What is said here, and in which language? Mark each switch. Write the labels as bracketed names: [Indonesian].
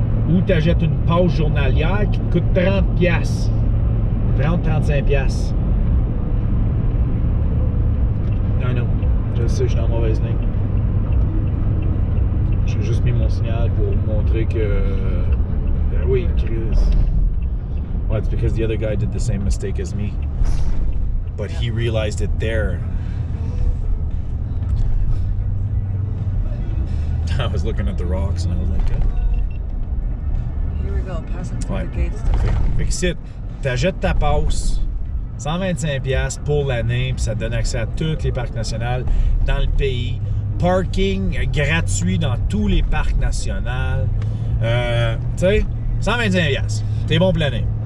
[French] Ou tu achètes une passe journalière qui te coûte 30$. 30-35$. Non, je sais, je suis en mauvaise ligne. J'ai juste mis mon signal pour montrer que... oui, Chris. [English] Well, it's because the other guy did the same mistake as me. But he realized it there. I was looking at the rocks and I was like, Here we go, passing through ouais. the gates. [French] Fait que ici, t'achètes ta passe, 125$ pour l'année, puis ça te donne accès à tous les parcs nationaux dans le pays. Parking gratuit dans tous les parcs nationaux. Tu sais, 125$. T'es bon pour l'année.